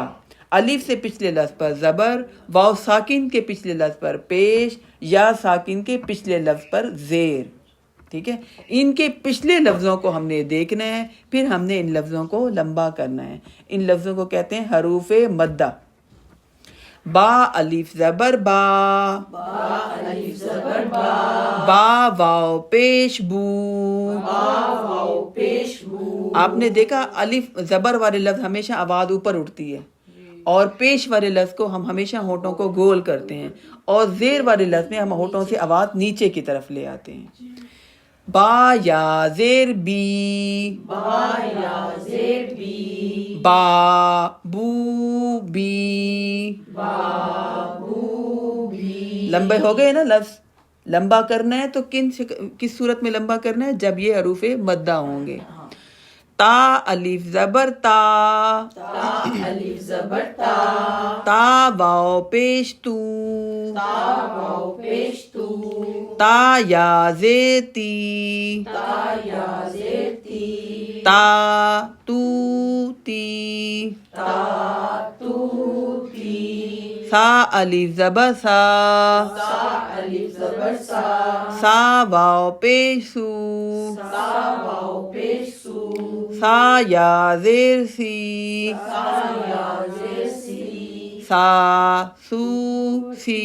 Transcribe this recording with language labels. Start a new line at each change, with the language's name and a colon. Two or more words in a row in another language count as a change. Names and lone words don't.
Urdu: الف سے پچھلے لفظ پر زبر، واو ساکن کے پچھلے لفظ پر پیش، یا ساکن کے پچھلے لفظ پر زیر، ٹھیک ہے۔ ان کے پچھلے لفظوں کو ہم نے دیکھنا ہے، پھر ہم نے ان لفظوں کو لمبا کرنا ہے۔ ان لفظوں کو کہتے ہیں حروف مدہ۔ با الف زبر با، با الف زبر با، با واو پیش بو۔ با واو پیش بو۔ آپ نے دیکھا الف زبر والے لفظ ہمیشہ آواز اوپر اٹھتی ہے، اور پیش والے لفظ کو ہم ہمیشہ ہونٹوں کو گول کرتے ہیں، اور زیر والے لفظ میں ہم ہونٹوں سے آواز نیچے کی طرف لے آتے ہیں۔ با یا زیر بی، با یا زیر بی، با بو بی۔ با بو بی۔ لمبے ہو گئے نا لفظ؟ لمبا کرنا ہے تو کس صورت میں لمبا کرنا ہے؟ جب یہ حروف مدہ ہوں گے۔ تا الف زبر تا تا الف زبر تا تا واو پیش تو تا واو پیش تو تا یا زیر تی تا یا زیر تی تا تو تی تا تو تی سا الف زبر سا سا الف زبر سا سا واو پیش سو سا واو پیش سو سا یا زیر سی سا یا زیر سی سا سو سی